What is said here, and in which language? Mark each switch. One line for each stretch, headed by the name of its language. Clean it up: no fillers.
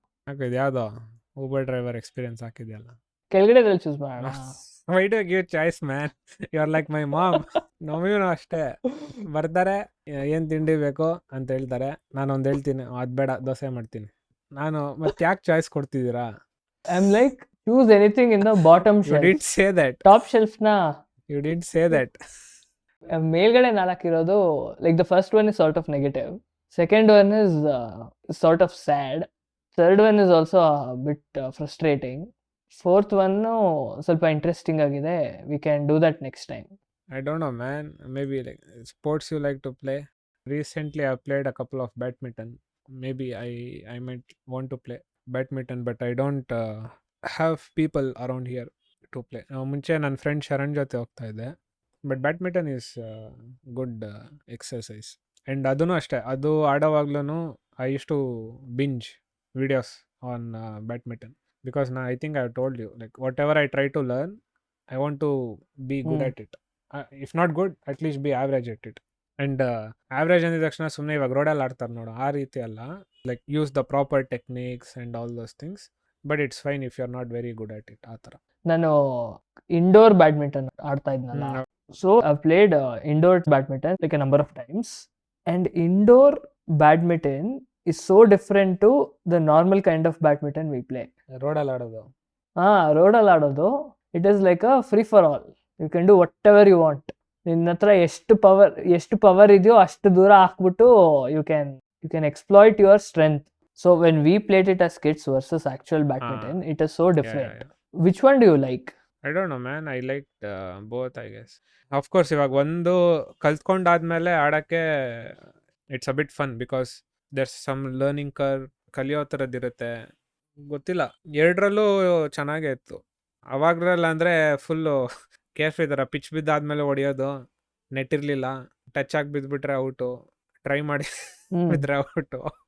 Kannada: ಹಾಕಿದೆ ಯಾವುದೋ Uber driver experience ಹಾಕಿದೆಯಲ್ಲ. ಕೆಳಗಡೆದಲ್ಲಿ choose ಮಾಡೋಣ.
English: Why do give choice man, you are like my mom.
Kannada: ನಮಗೂ ಅಷ್ಟೇ ಬರ್ತಾರೆ, ಏನು ತಿಂಡಿ ಬೇಕು ಅಂತ ಹೇಳ್ತಾರೆ, ನಾನು ಒಂದು ಹೇಳ್ತೀನಿ ಅದು ಬೇಡ ದೋಸೆ ಮಾಡ್ತೀನಿ. ನಾನು ಮತ್ತೆ ಯಾಕೆ choice ಕೊಡ್ತಿದ್ದೀರಾ?
English: I am like choose anything in the bottom you shelf. Did say that. Top shelf ನ you did say that.
Kannada: ಮೇಲ್ಗಡೆ 4 ಇರೋದು,
English: like the first one is sort of negative, second one is sort of sad, third one is also bit frustrating, fourth one
Kannada: ಸ್ವಲ್ಪ interesting ಆಗಿದೆ.
English: We can do that next time. I don't know, man. Maybe like sports you like to play. Recently, I've played a couple of badminton. Maybe I might want to play badminton, but I don't have people around here to play.
Kannada: ಮುಂಚೆ ನನ್ನ friend Sharan ಜೊತೆ ಹೋಗ್ತಾ ಇದ್ದೆ,
English: But badminton is good exercise. And
Kannada: ಅದೂ ಅಷ್ಟೇ, ಅದು ಆಡೋವಾಗ್ಲೂ
English: I use to binge videos on badminton, because I think I have told you, like whatever I try to learn, I want to be good at it. If not good, at least be average at it.
Kannada: And average ಅಂದಿದ ತಕ್ಷಣ ಸುಮ್ಮನೆ ಇವಾಗ ರೋಡಲ್ಲಿ ಆಡ್ತಾರೆ ನೋಡು, ಆ ರೀತಿ ಅಲ್ಲ.
English: Like use the proper techniques and all those things, but it's fine if you are not very good at it.
Kannada: ಆ ಥರ ನಾನು ಇಂಡೋರ್ ಬ್ಯಾಡ್ಮಿಂಟನ್ ಆಡ್ತಾ ಇದ್ನಲ್ಲ,
English: So I played indoor badminton like a number of times, and indoor badminton is so different to the normal kind of badminton we play.
Kannada: ರೋಡಲ್ಲಿ ಆಡೋದು, ರೋಡಲ್ಲಿ ಆಡೋದು,
English: It is like a free for all. You can do whatever you want.
Kannada: ನಿನ್ನ ಹತ್ರ ಎಷ್ಟು power ಇದೆಯೋ ಅಷ್ಟು ದೂರ ಹಾಕ್ಬಿಟ್ಟು
English: You can exploit your strength. So when we played it as kids versus actual badminton, it is so different. Which one do you like? I don't know, man. I liked both, I guess. Of course,
Kannada: ಇವಾಗ ಒಂದು ಕಲ್ತ್ಕೊಂಡಾದ್ಮೇಲೆ ಆಡೋಕ್ಕೆ
English: it's a bit fun, because there's some learning curve,
Kannada: ಕಲಿಯೋ ಥರದ್ದಿರುತ್ತೆ. ಗೊತ್ತಿಲ್ಲ, ಎರಡರಲ್ಲೂ ಚೆನ್ನಾಗೇ ಇತ್ತು. ಅವಾಗ್ರಲ್ಲ ಅಂದರೆ full ಕೇರ್ಫ್ರೀ ಥರ, ಪಿಚ್ ಬಿದ್ದಾದ್ಮೇಲೆ ಹೊಡಿಯೋದು, ನೆಟ್ ಇರಲಿಲ್ಲ, ಟಚ್ ಆಗಿ ಬಿದ್ದುಬಿಟ್ರೆ ಔಟು, ಟ್ರೈ ಮಾಡಿ ಬಿದ್ದರೆ ಔಟು.